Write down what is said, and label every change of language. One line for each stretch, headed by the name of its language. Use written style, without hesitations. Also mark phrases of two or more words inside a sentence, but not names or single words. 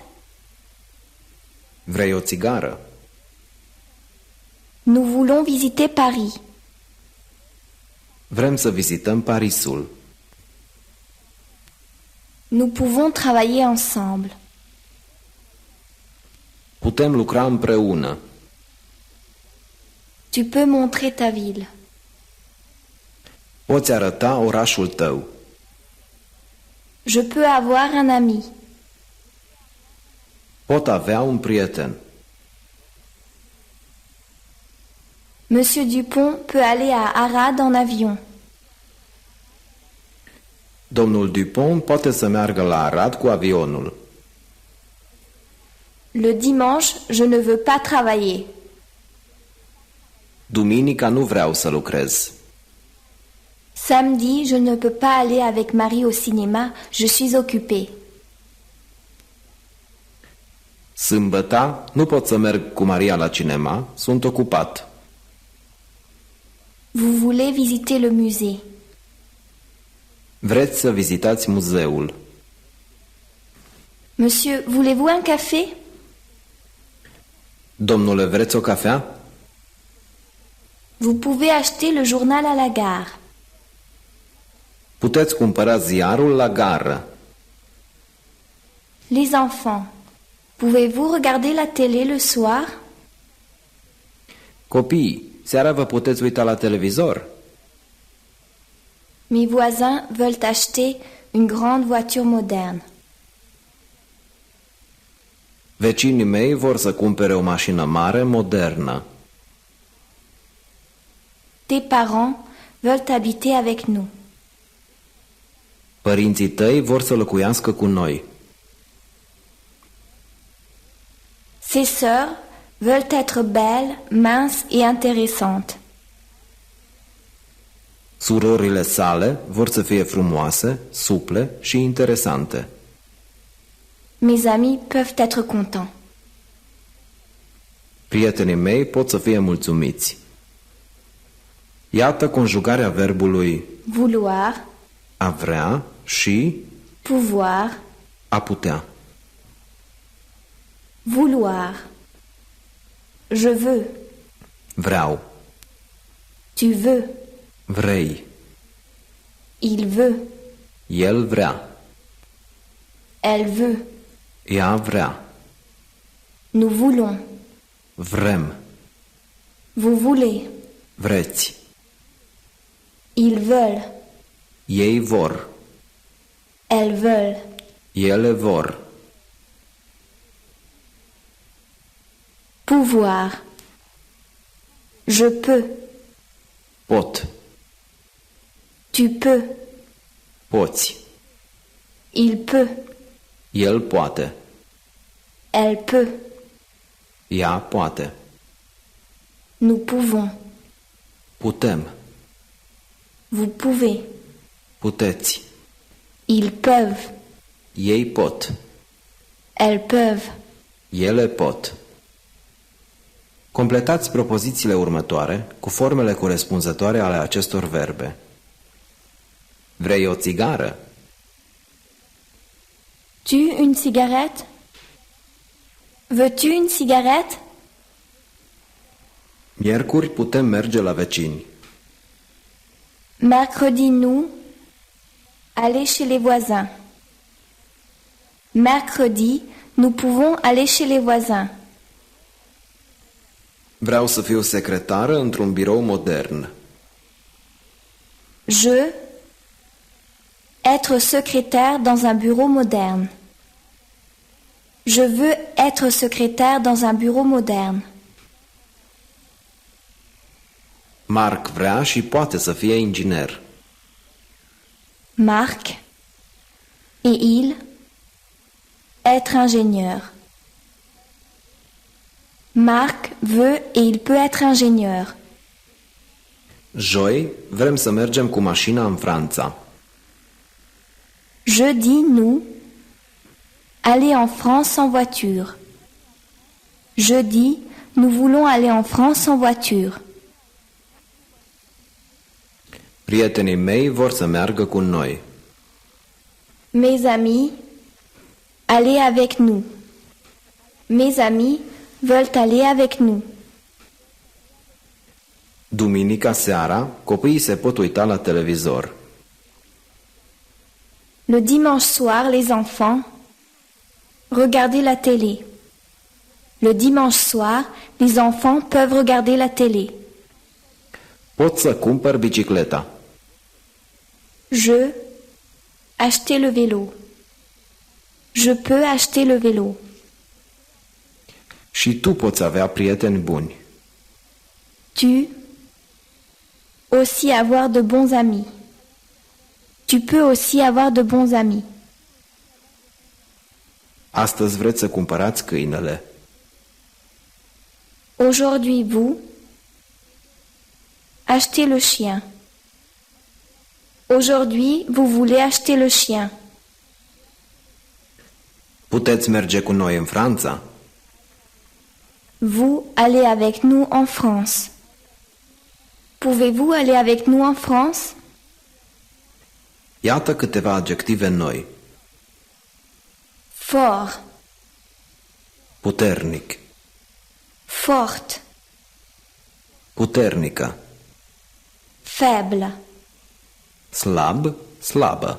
Romanian: Vrei o țigară?
French: Nous voulons visiter Paris.
Romanian: Vrem să vizităm Parisul.
French: Nous pouvons travailler ensemble.
Romanian: Putem lucra împreună.
French: Tu peux montrer ta ville.
Romanian: Poți arăta orașul tău.
French: Je peux avoir un ami.
Romanian: Pot avea un prieten.
French: Monsieur Dupont peut aller à Arad en avion.
Romanian: Domnul Dupont poate să meargă la Arad cu avionul.
French: Le dimanche, je ne veux pas travailler.
Romanian: Duminica nu vreau să lucrez.
French: Samedi, je ne peux pas aller avec Marie au cinéma, je suis occupée.
Romanian: Sâmbăta nu pot să merg cu Maria la cinema, sunt ocupat.
French: Vous voulez visiter le musée.
Romanian: Vreți să vizitați muzeul.
French: Monsieur, voulez-vous un café?
Romanian: Domnule, vreți o cafea?
French: Vous pouvez acheter le journal à la gare.
Romanian: Puteți cumpăra ziarul la gară.
French: Les enfants, pouvez-vous regarder la télé le soir?
Romanian: Copii, seara vă puteți uita la televizor?
French: Mes voisins veulent acheter une grande voiture moderne.
Romanian: Vecinii mei vor să cumpere o mașină mare, modernă.
French: Tes parents veulent habiter avec nous.
Romanian: Părinții tăi vor să locuiască cu noi.
French: Ses sœurs veulent être belles, minces et intéressantes.
Romanian: Surorile sale vor să fie frumoase, suple și interesante.
French: Mes amis peuvent être contents.
Romanian: Prietenii mei pot să fie mulțumiți. Iată conjugarea verbului
French: Vouloir,
Romanian: a vrea și
French: pouvoir,
Romanian: a putea.
French: vouloir. Je veux,
Romanian: Vreau,
French: tu veux,
Romanian: vrei,
French: il veut,
Romanian: el vrea,
French: elle veut,
Romanian: ea vrea,
French: nous voulons,
Romanian: vrem,
French: vous voulez,
Romanian: vreți,
French: ils veulent,
Romanian: ei vor,
French: elles veulent.
Romanian: ele vor.
French: Pouvoir. Je peux,
Romanian: Pot,
French: tu peux,
Romanian: poți,
French: il peut,
Romanian: el poate,
French: elle peut,
Romanian: ea poate,
French: nous pouvons,
Romanian: putem,
French: vous pouvez,
Romanian: puteți,
French: ils peuvent,
Romanian: ei pot,
French: elles peuvent.
Romanian: ele pot. Completați propozițiile următoare cu formele corespunzătoare ale acestor verbe. Vrei o țigară?
French: Tu une cigarette? Veux-tu une cigarette?
Romanian: Miercuri putem merge la vecini.
French: Mercredi, nous, aller chez les voisins. Mercredi, nous pouvons aller chez les voisins.
Romanian: Vreau să fiu secretară într-un birou modern.
French: Je, être secrétaire dans un bureau moderne. Je veux être secrétaire dans un bureau moderne.
Romanian: Marc vrea și poate să fie inginer.
French: Marc et il être ingénieur. Marc veut et il peut être ingénieur.
Romanian: Joi vrem să mergem cu mașina în Franța.
French: Jeudi, nous aller en France en voiture. Jeudi, nous voulons aller en France en voiture.
Romanian: Prietenii mei vor să meargă cu noi.
French: Mes amis, allez avec nous. Mes amis veulent aller avec nous.
Romanian: Duminica seara, copiii se pot uita la televizor.
French: Le dimanche soir, les enfants regardent la télé. Le dimanche soir, les enfants peuvent regarder la télé.
Romanian: Pot să cumpăr bicicleta.
French: Je acheter le vélo. Je peux acheter le vélo.
Romanian: Și tu poți avea prieteni buni.
French: Tu aussi avoir de bons amis. Tu peux aussi avoir de bons amis.
Romanian: Astăzi vreți să cumpărați câinele.
French: Aujourd'hui, vous achetez le chien. Aujourd'hui, vous voulez acheter le chien.
Romanian: Puteți merge cu noi în Franța?
French: Vous allez avec nous en France. Pouvez-vous aller avec nous en France?
Romanian: Iată câteva adjective noi.
French: Fort,
Romanian: Puternic,
French: forte,
Romanian: puternică,
French: faible,
Romanian: slab, slabă,